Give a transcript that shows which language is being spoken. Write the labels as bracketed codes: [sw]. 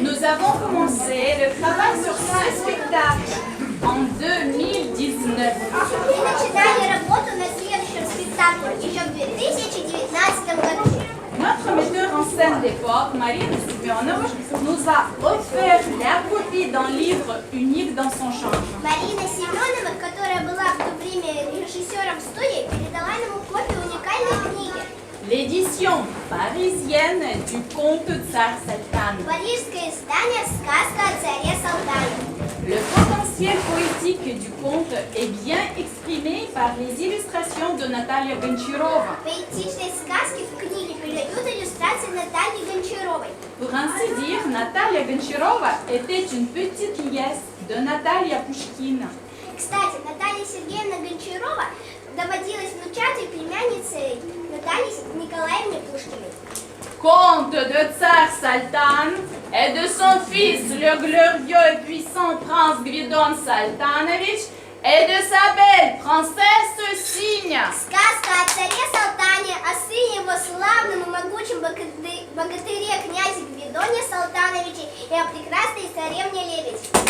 [fr] avons commencé le travail sur ce spectacle en 2019. [ru] Мы начинали работу над следующим спектаклем еще в 2019 году. [fr] Notre metteur en scène d'époque, Marina Semyonova, nous a offert la copie d'un livre unique dans son genre. [ru] Марина Семенова, которая была в то время режиссером студии, передала ему копию уникальной книги. [fr] L'édition parisienne du conte Tsar Saltan. [ru] Парижское издание «Сказка о царе Салтане». [fr] Le potentiel poétique du conte est bien exprimé par les illustrations de Natalia Гончарова. [ru] Поэтичные сказки в книге передают иллюстрации Натальи Гончаровой. [fr] Pour ainsi dire, Natalia Гончарова était une petite nièce de Natalia Pushkin. [ru] Кстати, Наталья Сергеевна Гончарова доводилась внучатой племянницей Натальи Николаевне Пушкиной. [fr] Conte de Tsar Saltan et de son fils, le glorieux et puissant prince Gvidon Saltanovich, et de sa belle princesse Sinya. [ru] Сказка о царе Салтане, о сыне его славном и могучем богатыре князе Гвидоне Салтановиче и о прекрасной царевне Лебедь.